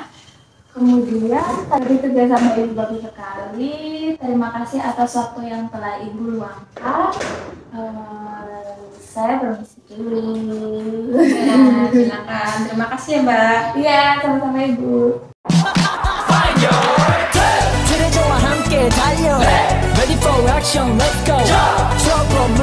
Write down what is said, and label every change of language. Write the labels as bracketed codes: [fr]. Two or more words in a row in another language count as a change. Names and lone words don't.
[id] Kemudian tadi kerjasama Ibu bagus sekali. Terima kasih atas waktu yang telah Ibu luangkan. Saya permisi dulu. Ya, silakan. Terima kasih ya, Mbak. Iya, sama-sama Ibu. [ko] 트레저와 함께 달려 [en] Ready for action, let's go.